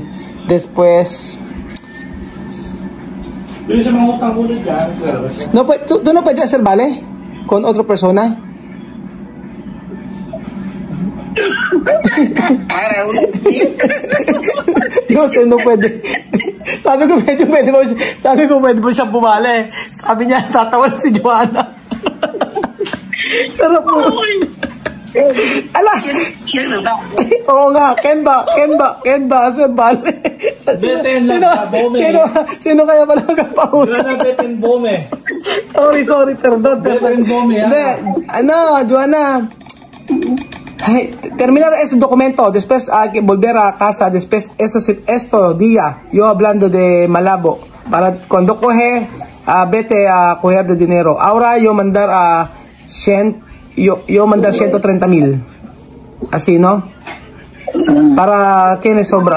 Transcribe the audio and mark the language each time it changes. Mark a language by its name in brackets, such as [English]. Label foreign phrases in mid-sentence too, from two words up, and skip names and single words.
[Spanish] Después no, ¿tú no puedes hacer vale con otra persona? Yo sé, no puede. [Filipino] Sabi ko pwede mo siya bumali. Sabi niya, tatawa si Joanna. Sarap mo. Ala! Oo nga, Ken ba? Asa bale? Sino kaya pala magpapauna? Sorry, perdón. Hindi, Joanna. Ay, [Spanish] terminar este documento, después hay que volver a casa, después esto día, yo hablando de Malabo, para cuando coge, vete a coger de dinero. Ahora yo mandar a yo mandar 130,000. Así, ¿no? Para tiene sobra.